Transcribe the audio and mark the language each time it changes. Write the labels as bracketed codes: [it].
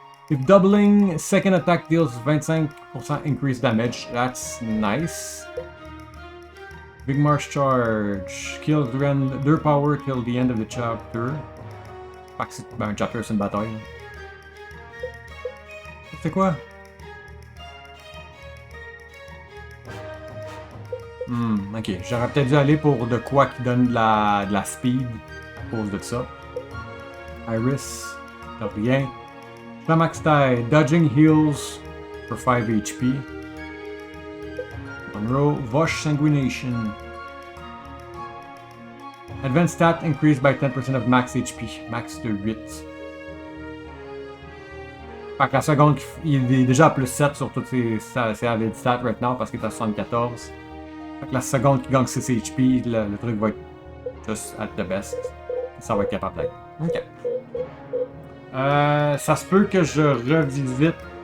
[en] If doubling second attack deals 25% increased damage, that's nice. Big March Charge. Kills their power till the end of the chapter. [fr] Fait que c'est un chapter, c'est une bataille. C'est quoi? Ok. J'aurais peut-être dû aller pour de quoi qui donne de la speed à cause de ça. Iris. Rien. Shamax Die. [en] Dodging heals for 5 HP. Monroe, Vosh Sanguination. Advanced stat increased by 10% of max HP. [fr] Max de 8. Fait que la seconde, il est déjà à plus 7 sur toutes ses added stats [en] right now [fr] parce qu'il est à 74. Fait que la seconde qui gagne 6 HP, le truc va être [en] just at the best. [fr] Ça va être capable d'être. Ok. Ça se peut que je revisite.